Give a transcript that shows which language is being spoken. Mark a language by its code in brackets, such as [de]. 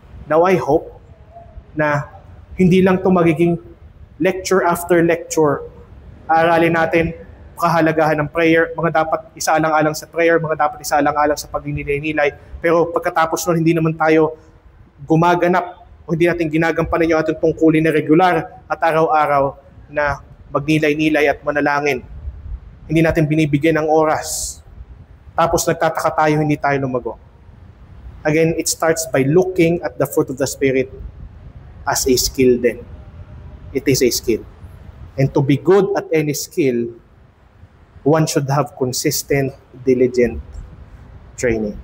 [en] Now I hope [tl] na hindi lang ito magiging [en] lecture after lecture. [tl] Aralin natin kahalagahan ng prayer, mga dapat isaalang-alang sa prayer, mga dapat isaalang-alang sa pagninilay-nilay. Pero pagkatapos nun, hindi naman tayo gumaganap o hindi natin ginagampanan yung ating tungkulin na regular at araw-araw na magnilay-nilay at manalangin. Hindi natin binibigyan ng oras. Tapos nagtataka tayo, hindi tayo lumago. [en] Again, it starts by looking at the fruit of the Spirit as a skill then. It is a skill. And to be good at any skill, one should have consistent, diligent training.